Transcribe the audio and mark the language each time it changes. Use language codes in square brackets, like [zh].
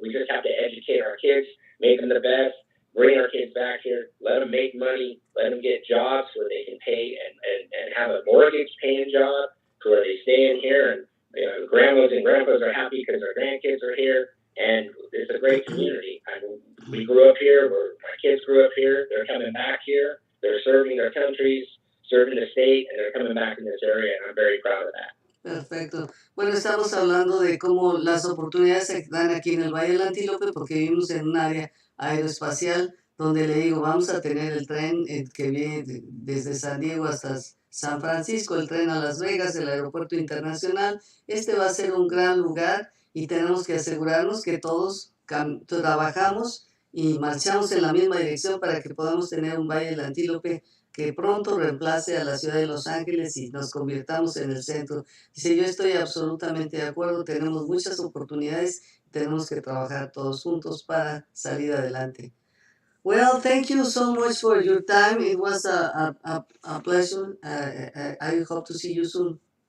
[en] We just have to educate our kids, make them the best, bring our kids back here, let them make money, let them get jobs where they can pay and have a mortgage paying job to where they stay in here. And grandmas and grandpas are happy because their grandkids are here. And it's a great community. I mean, we grew up here. My kids grew up here. They're coming back here. They're serving their countries, serving the state, and they're coming back in this area, and I'm very proud of that. [es] Perfecto. Bueno, estamos hablando de cómo las oportunidades se dan aquí en el Valle del Antílope porque vivimos en un área aeroespacial donde le digo, vamos a tener el tren que viene desde San Diego hasta San Francisco, el tren a Las Vegas, el aeropuerto internacional. Este va a ser un gran lugar y tenemos que asegurarnos que todos trabajamos y marchamos en la misma dirección para que podamos tener un Valle del Antílope que pronto reemplace a la ciudad de Los Ángeles y nos convirtamos en el centro. Dice, yo estoy absolutamente de acuerdo, tenemos muchas oportunidades, tenemos que trabajar todos juntos para salir adelante. [en] Well, thank you so much for your time. It was a pleasure. I hope to see you soon.